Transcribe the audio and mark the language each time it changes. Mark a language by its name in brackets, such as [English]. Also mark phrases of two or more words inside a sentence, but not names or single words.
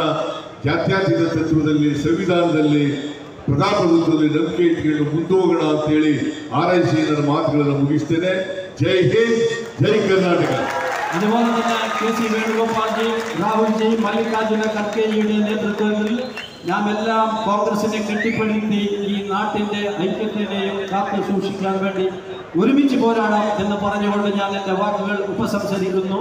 [Kannada] ಜಾತ್ಯತೀತ ತತ್ವದಲ್ಲಿ, ಸಂವಿಧಾನದಲ್ಲಿ, ಪ್ರಜಾಪ್ರಭುತ್ವದಲ್ಲಿ ನಂಬಿಕೆ ಇಟ್ಕೊಂಡು ಮುಂದೋಗೋಣ ಅಂತೇಳಿ ಹಾರೈಸಿ ನನ್ನ ಮಾತುಗಳನ್ನು ಮುಗಿಸ್ತೇನೆ. ಜೈ ಹಿಂದ್, ಜೈ ಕರ್ನಾಟಕ. [Malayalam] അതുപോലെ തന്നെ കെ.സി. വേണുഗോപാൽജി, രാഹുൽജി, മല്ലികാർജുന ഖർഗെജിയുടെ നേതൃത്വത്തിൽ നാം എല്ലാം കോൺഗ്രസിനെ കെട്ടിപ്പടുത്തി ഈ നാട്ടിന്റെ ഐക്യത്തിനെയും കാത്തു സൂക്ഷിക്കാൻ വേണ്ടി ഒരുമിച്ച് പോരാടാം എന്ന് പറഞ്ഞുകൊണ്ട് ഞാൻ എൻ്റെ വാക്കുകൾ ഉപസംഹരിക്കുന്നു.